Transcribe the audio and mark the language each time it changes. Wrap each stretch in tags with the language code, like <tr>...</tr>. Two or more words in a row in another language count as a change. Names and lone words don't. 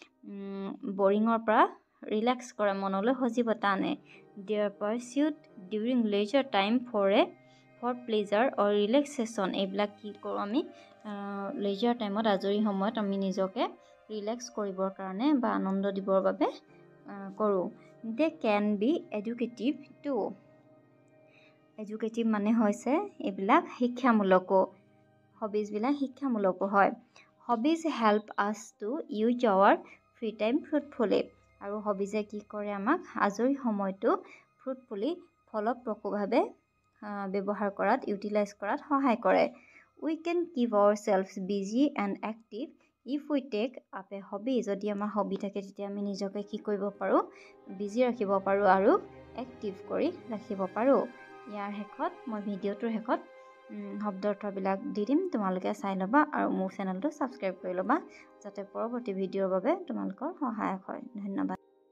<as>বৰিঙৰ পৰা ৰিলেক্স কৰে মনলৈ সজীৱতা আনে</as> <en>They are pursued during leisure time for pleasure or relaxation</en> <as>এইবিলাক কি কৰোঁ আমি leisure টাইমত আজৰি সময়ত আমি নিজকে ৰিলেক্স কৰিবৰ কাৰণে বা আনন্দ দিবৰ বাবে কৰোঁ</as> <en>They can be educative too</en> <as>এডুকেটিভ মানে হৈছে এইবিলাক শিক্ষামূলকো হবিজবিলাক শিক্ষামূলকো হয়</as> <en>Hobbies help us to use our free time fruitfully</en> <as>আৰু হবিজে কি কৰে আমাক আজৰি সময়টো ফ্ৰুটফুলি ফলপ্ৰসূভাৱে ব্যৱহাৰ কৰাত ইউটিলাইজ কৰাত সহায় কৰে</as> <en>We can keep ourselves busy and active if we take up a hobby</en> <as>যদি আমাৰ হবি থাকে তেতিয়া আমি নিজকে কি কৰিব পাৰোঁ বিজি ৰাখিব পাৰোঁ আৰু এক্টিভ কৰি ৰাখিব পাৰোঁ ইয়াৰ শেষত মই ভিডিঅ'টোৰ শেষত শব্দাৰ্থবিলাক দি দিম তোমালোকে চাই ল'বা আৰু মোৰ চেনেলটো ছাবস্ক্ৰাইব কৰি ল'বা যাতে পৰৱৰ্তী ভিডিঅ'ৰ বাবে তোমালোকৰ সহায়ক হয় ধন্যবাদ</as>